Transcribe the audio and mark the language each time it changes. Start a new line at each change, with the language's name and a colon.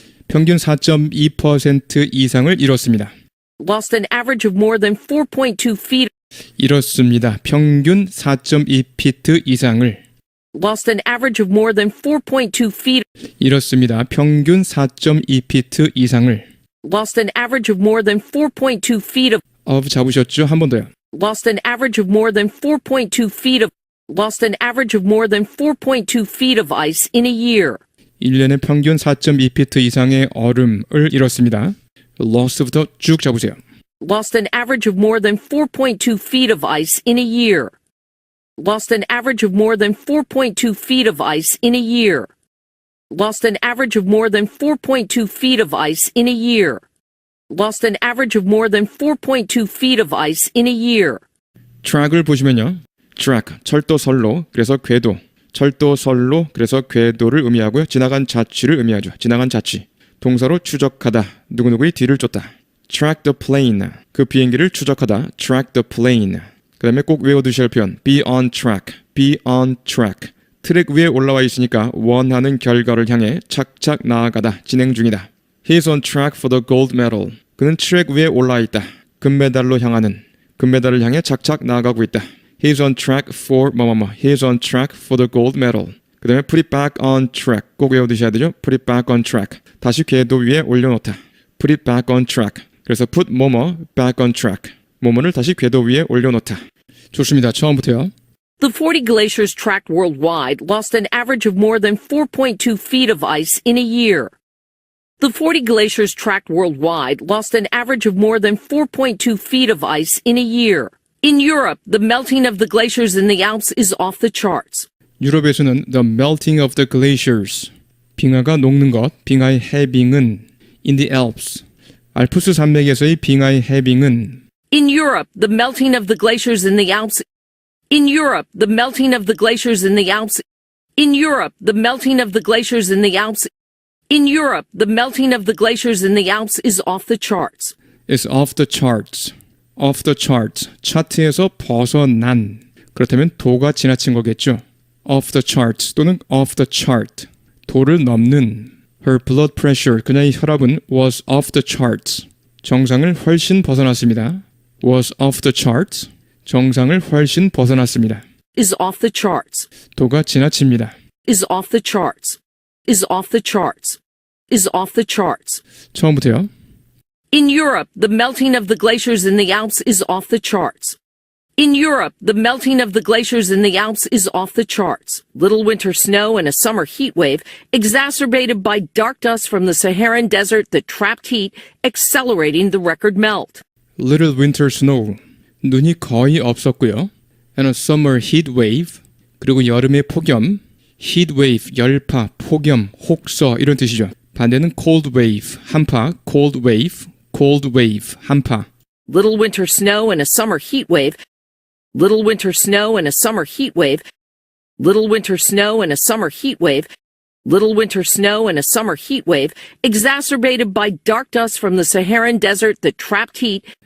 Korean: 평균 4.2% 이상을 잃었습니다.
English: Lost an average of more than 4.2 feet.
Korean: 잃었습니다. 평균 4.2피트 이상을.
English: Lost an average of more than 4.2 feet.
Korean: 잃었습니다. 평균 4.2피트 이상을.
English: Lost an average of more than 4.2 feet of.
Korean: 잡으셨죠? 한 번 더요.
English: Lost an average of more than 4.2 feet of. Lost an average of more than 4.2 feet of ice in a year.
Korean: 1년에 평균 4.2피트 이상의 얼음을 잃었습니다. lost부터 쭉 잡으세요.
English: Lost an average of more than 4.2 feet of ice in a year. Lost an average of more than 4.2 feet of ice in a year. Lost an average of more than 4.2 feet of ice in a year. Lost an average of more than 4.2 feet of ice in a year.
Korean: track을 보시면요. track, 철도선로, 그래서 궤도. 철도선로, 그래서 궤도를 의미하고요. 지나간 자취를 의미하죠. 지나간 자취. 동사로 추적하다, 누구누구의 뒤를 쫓다.
English: track the plane,
Korean: 그 비행기를 추적하다.
English: track the plane.
Korean: 그 다음에 꼭 외워두셔야 할 표현
English: be on track, be on track.
Korean: 트랙 위에 올라와 있으니까 원하는 결과를 향해 착착 나아가다, 진행 중이다.
English: He's on track for the gold medal.
Korean: 그는 트랙 위에 올라와 있다. 금메달로 향하는, 금메달을 향해 착착 나아가고 있다.
English: He's on track for 뭐뭐뭐. He's on track for the gold medal.
Korean: 그 다음에
English: put it back on track.
Korean: 꼭 외워두셔야 되죠.
English: put it back on track.
Korean: 다시 궤도 위에 올려놓다.
English: put it back on track. 그래서 put 뭐뭐 back on track.
Korean: 뭐뭐를 다시 궤도 위에 올려놓다. 좋습니다. 처음부터요.
English: The 40 glaciers tracked worldwide lost an average of more than 4.2 feet of ice in a year. The 40 glaciers tracked worldwide lost an average of more than 4.2 feet of ice in a year. In Europe, the melting of the glaciers in the Alps is off the charts.
Korean: 유럽에서는
English: the melting of the glaciers,
Korean: 빙하가 녹는 것, 빙하의 해빙은
English: in the Alps,
Korean: 알프스 산맥에서의 빙하의 해빙은
English: In Europe, the melting of the glaciers in the Alps. In Europe, the melting of the glaciers in the Alps. In Europe, the melting of the glaciers in the Alps. In Europe, the melting of the glaciers in the Alps is off the charts. is off the charts. off the charts.
Korean: 차트에서 벗어난. 그렇다면 도가 지나친 거겠죠.
English: off the charts 또는 off the chart.
Korean: 도를 넘는.
English: Her blood pressure,
Korean: 그녀의 혈압은
English: was off the charts.
Korean: 정상을 훨씬 벗어났습니다.
English: was off the charts.
Korean: 정상을 훨씬 벗어났습니다.
English: Is off the charts.
Korean: 도가 지나칩니다.
English: Is off the charts. Is off the charts. Is off the charts.
Korean: 처음부터요.
English: In Europe, the melting of the glaciers in the Alps is off the charts. In Europe, the melting of the glaciers in the Alps is off the charts. Little winter snow and a summer heat wave, exacerbated by dark dust from the Saharan desert that trapped heat, accelerating the record melt. Little winter snow.
Korean: 눈이 거의 없었고요.
English: And a summer heat wave.
Korean: 그리고 여름의 폭염. heat wave, 열파, 폭염, 혹서 이런 뜻이죠.
English: 반대는 cold wave, 한파, cold wave, cold wave, 한파. Little winter snow and a summer heat wave. Little winter snow and a summer heat wave. Little winter snow and a summer heat wave. Little winter snow and a summer heat wave, exacerbated by dark dust from the Saharan desert that trapped heat.